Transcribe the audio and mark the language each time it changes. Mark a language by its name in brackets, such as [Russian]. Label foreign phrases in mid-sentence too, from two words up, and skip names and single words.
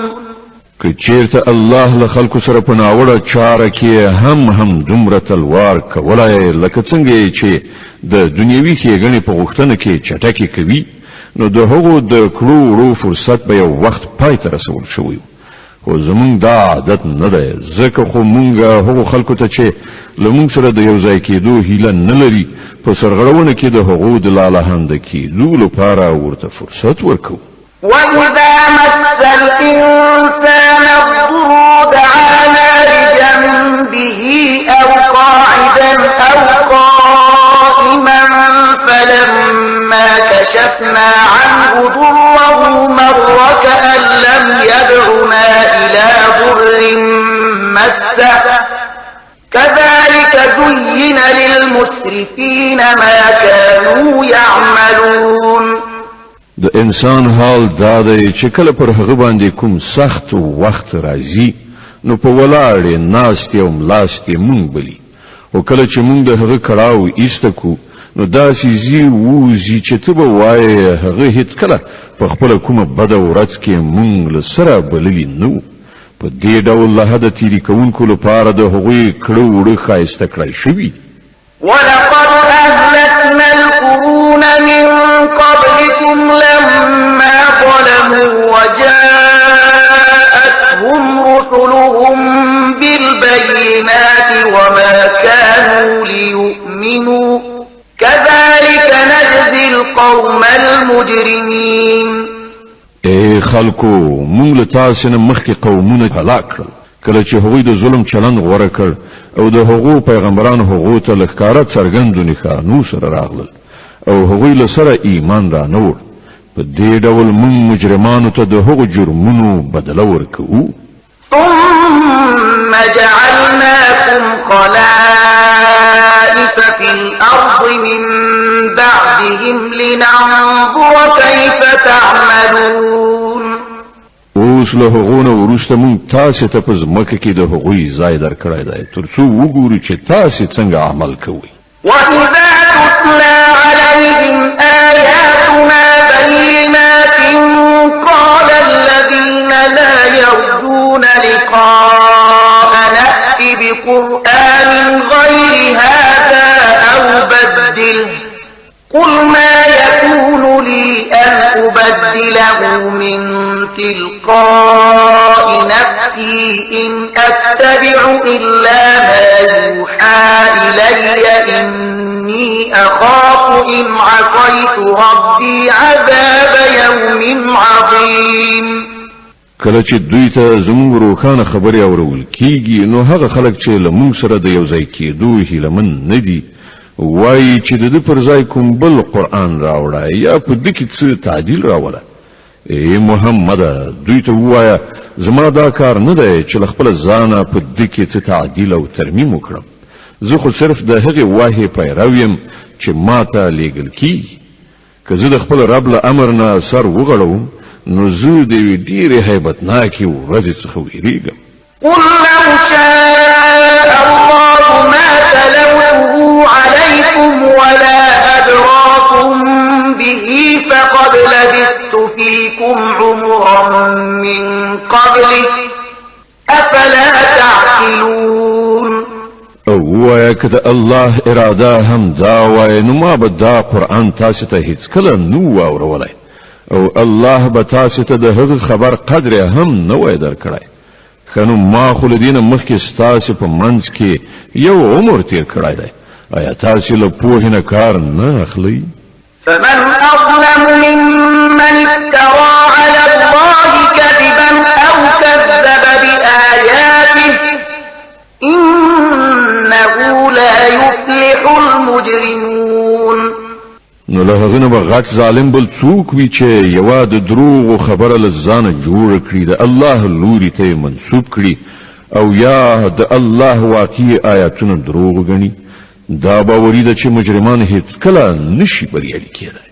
[Pashto] که چیرته الله له خلکو سره په ناوړه چاره کې هم دومره تلوار کولای لکه څنګه چې د دنیوي ښېګڼې په غوښتنه کې چټکې کوي، نو د هغو د کړو وړو فرصت به یو وخت پای ته رسول شوی. خو زمونږ دا عادت نه دی، ځکه خو مونږ هغو خلکو ته چې له مونږ سره د یو ځای کېدو هیله نه لري په سرغړونه کې د هغو د لالهانده کېدو لپاره ورته فرصت ورکوو. [Arabic] وَإِذَا مَسَّ الْإِنسَانَ الضُّرُّ دَعَانَا لِجَنبِهِ أَوْ قَاعِدًا أَوْ قَائِمًا فَلَمَّا كَشَفْنَا عَنْهُ ضُرَّهُ مَرَّ كَأَن لَّمْ يَدْعُنَا إِلَى ضُرٍّ مَّسَّهُ كَذَلِكَ زُيِّنَ لِلْمُسْرِفِينَ مَا كَانُوا يَعْمَلُونَ. [Pashto] د انسان حال دا دی چې کله پر هغه باندې کوم سخت وخت راځي نو په ولاړې ناستې او ملاستې مونږ بلی، او کله چې مونږ د هغه کړاو ایسته کو نو داسې زی ووځي چې ته به وایې هغه هیڅکله په خپله کومه بده ورځ کې مونږ له سره بللي نه وو. په دې ډول له حده تېري کوونکو لپاره د هغوی کړه وړه ښایسته کړی شوي دي. [Arabic] ولقد أهلكنا القرون من قبلكم لما ظلموا وجاءتهم رسلهم بالبينات وما كانوا ليؤمنوا كذلك نجزي القوم المجرمين. [Pashto] اے خلکو، مونږ له تاسو نه مخکې قومونه هلاک کړل کله چې هغوی د ظلم چلند غوره کړ او د هغو پیغمبرانو هغو ته له ښکاره څرګندو نښانو سره راغلل او هغوی له سره ایمان را نه وړ. په دې ډول مونږ مجرمانو ته د هغو جرمونو بدله ورکوو. [Arabic] ثم جعلناكم خلائف في الأرض من بعدهم لننظر كيف تعملون. [Pashto] اوس له هغونه وروسته مونږ تاسو ته په ځمکه کې د هغوی ځای درکړی دی تر څو وګورو چې تاسو څنګه عمل کوئ. [Arabic] وَإِذَا تُتْلَى عَلَيْهِمْ آيَاتُنَا بَيِّنَاتٍ قَالَ الَّذِينَ لَا يَرْجُونَ لِقَاءَنَا ائْتِ بِقُرْآنٍ غَيْرِ هَذَا أَوْ بَدِّلْهُ قُلْ مَا يَكُونُ لِي أَنْ أُبَدِّلَهُ مِنْ تِلْقَاءِ نَفْسِي إِنْ أَتَّبِعُ إِلَّا مَا يُوحَى إِلَيَّ إِنِّي أَخَافُ إِنْ عَصَيْتُ رَبِّي عَذَابَ يَوْمٍ عَظِيمٍ. [Pashto] کله چې دوی ته زموږ روښانه خبرې اورول کیږي نو هغه خلک چې له موږ سره د یو ځای کېدو هیلهمن نه دي وایي چې د ده پر ځای کوم بل قرآن راوړه یا په ده کې څه تعدیل راوله. ای محمده، دوی ته ووایه زما دا کار نه دی چې له خپله ځانه په ده کې څه تعدیل او ترمیم وکړم. زه خو صرف د هغې واحې پیرو یم چې ما ته لیږل کیږي. که زه د خپل رب له امر نه سر وغړوم نو زه د یوې ډېرې هیبتناکې ورځې څخه ویریږم. [Arabic] قل لو شاء الله ما تلوته عليكم ولا أدراكم به فقد لبثت فيكم عمرا من قبله أفلا تعقلون. [Pashto] او وایا که د الله اراده هم دا وای نو ما به دا قرآن تاسو ته هیڅکله نو واورولی او الله به تاسو ته د هغه خبر قدر هم نه وای درکړی. خنو ما خو له دې نه مخکې ستاسو په منځ کې یو عمر تیر کړی دی. آیا تاسو له پوهې نه کار نه اخلئ؟ [Arabic] فمن أظلم ممن افترى على الله كذبا أو كذب بآياته إنه لا يفلح المجرمون. [Pashto] نو له هغه نه به غټ ظالم بل څوک وي چې یوه د دروغو خبره له ځانه جوړه کړي د الله لوري ته منسوب کړي او یا د الله واقعي آیاتونه دروغ غني دا باوري ده چې مجرمان هیڅ کله نشي بریالي کېدای.